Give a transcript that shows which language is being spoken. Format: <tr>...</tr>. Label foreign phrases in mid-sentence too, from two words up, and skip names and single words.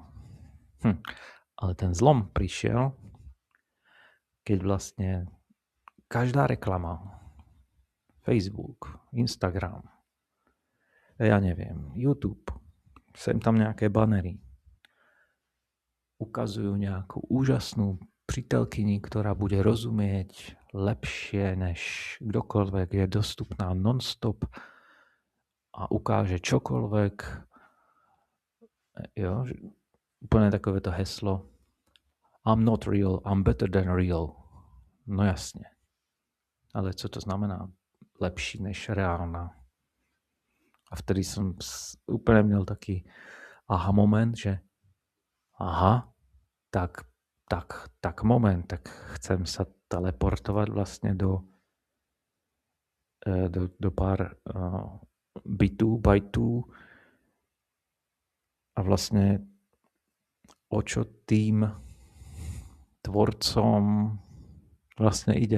<sk>Ale ten zlom prišiel, keď vlastne každá reklama, Facebook, Instagram, ja neviem, YouTube, sem tam nejaké banery, ukazujú nejakú úžasnú prítelkyni, ktorá bude rozumieť lepšie než kdokoľvek, je dostupná non-stop a ukáže čokoľvek. Jo, úplne takovéto heslo</sk> <en>I'm not real, I'm better than real.</en> <cs>No jasne. Ale co to znamená?</cs> <sk>Lepší než reálna. A vtedy som úplne měl taký aha moment, že aha, tak moment, tak chcem sa teleportovať vlastne do pár bajtů a vlastne o čo tým tvorcom vlastne ide.</sk>